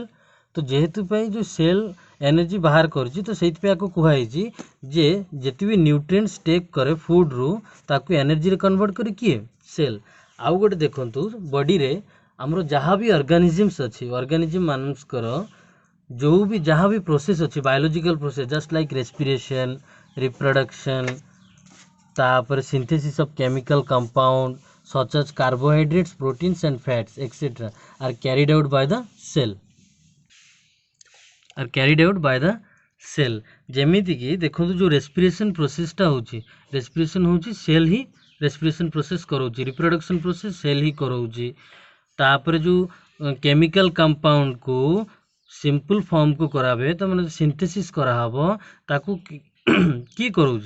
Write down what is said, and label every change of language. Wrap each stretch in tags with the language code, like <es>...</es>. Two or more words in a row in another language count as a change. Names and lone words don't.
<or>ତ ଯେହେତୁ ପାଇଁ ଯେଉଁ ସେଲ୍ ଏନର୍ଜି ବାହାର କରୁଛି, ତ ସେଇଥିପାଇଁ ଆକୁ କୁହାଯାଇଛି ଯେ ଯେତେ ବି</or> <en>nutrients take</en> <or>କରେ ଫୁଡ଼୍ରୁ, ତାକୁ ଏନର୍ଜିରେ କନଭର୍ଟ କରେ କିଏ?</or> <en>ସେଲ୍।</en> <or>ଆଉ ଗୋଟେ ଦେଖନ୍ତୁ, ବଡ଼ିରେ ଆମର ଯାହା ବି ଅର୍ଗାନିଜିମ୍ସ ଅଛି, ଅର୍ଗାନିଜିମ୍ ମାନଙ୍କର ଯେଉଁ ବି ଯାହା ବି ପ୍ରୋସେସ୍ ଅଛି,</or> <en>biological process, just like respiration, reproduction, ତାପରେ synthesis of chemical compound such as carbohydrates, proteins and fats etc. are carried out by the cell।</en> <or>ଯେମିତିକି ଦେଖନ୍ତୁ, ଯେଉଁ</or> <en>respiration processଟା</en> <or>ହେଉଛି, ରେସ୍ପିରେସନ୍ ହେଉଛି ସେଲ୍ ହିଁ</or> <en>respiration process</en> <or>କରାଉଛି,</or> <en>reproduction process</en> <or>ସେଲ୍ ହିଁ କରାଉଛି। ତାପରେ ଯେଉଁ</or> <en>chemical compoundକୁ simple formକୁ</en> <or>କରାହୁଏ, ତ ମାନେ ସିନ୍ଥେସିସ୍ କରାହେବ, ତାକୁ କିଏ କରାଉଛି?</or>